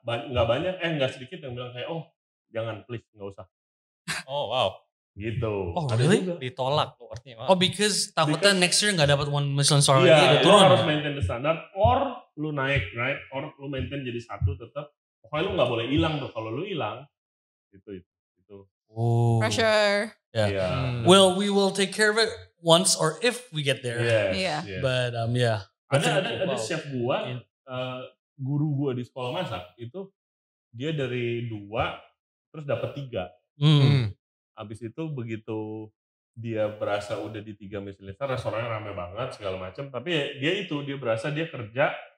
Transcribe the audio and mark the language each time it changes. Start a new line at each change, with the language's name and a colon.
Indonesian: Nggak sedikit yang bilang kayak jangan please nggak usah.
English: Oh wow.
Indonesian: Gitu.
English: Oh really?
Indonesian: Ditolak tuh artinya.
English: Because
Indonesian: takutnya
English: next year
Indonesian: nggak dapat 1 Michelin star lagi. Iya, lu harus
English: maintain the standard, or
Indonesian: lu naik,
English: right?
Indonesian: Or lu maintain jadi 1 tetap. Pokoknya lu nggak boleh hilang tuh. Kalau lu hilang, itu.
English: Pressure. Yeah. Well, we will take care of it once or if we get there. Yeah. But
Indonesian: Ada chef gua, guru gua di sekolah masak itu dia dari 2 terus dapat 3. Habis itu begitu dia berasa udah di 3 Michelin star, restorannya rame banget segala macam. Tapi dia berasa dia kerja